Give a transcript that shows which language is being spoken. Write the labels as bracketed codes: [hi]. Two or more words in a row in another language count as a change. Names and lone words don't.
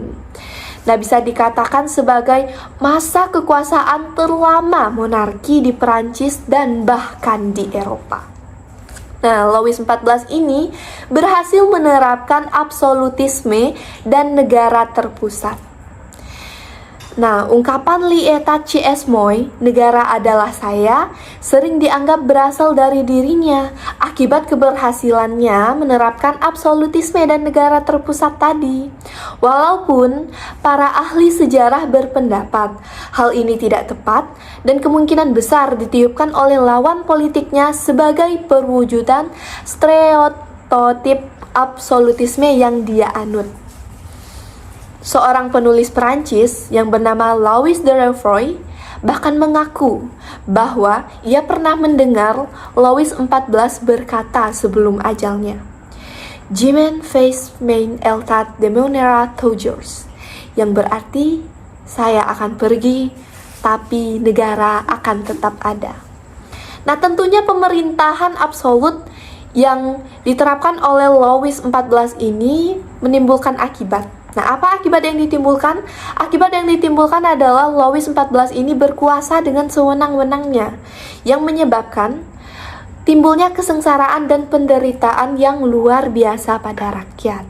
[id] Nah, bisa dikatakan sebagai masa kekuasaan terlama monarki di Perancis dan bahkan di Eropa. Nah, Louis XIV ini berhasil menerapkan absolutisme dan negara terpusat. Nah, ungkapan [fr] L'État c'est moi, [id] negara adalah saya, sering dianggap berasal dari dirinya akibat keberhasilannya menerapkan absolutisme dan negara terpusat tadi. Walaupun para ahli sejarah berpendapat hal ini tidak tepat dan kemungkinan besar ditiupkan oleh lawan politiknya sebagai perwujudan stereotip absolutisme yang dia anut. Seorang penulis Perancis yang bernama Louis de Rochefoucauld bahkan mengaku bahwa ia pernah mendengar Louis XIV berkata sebelum ajalnya, [fr] "Je m'en fais mein état demeurera toujours," [id] yang berarti saya akan pergi, tapi negara akan tetap ada. Nah, tentunya pemerintahan absolut yang diterapkan oleh Louis XIV ini menimbulkan akibat. Nah, apa akibat yang ditimbulkan? Akibat yang ditimbulkan adalah Louis XIV ini berkuasa dengan sewenang-wenangnya, yang menyebabkan timbulnya kesengsaraan dan penderitaan yang luar biasa pada rakyat.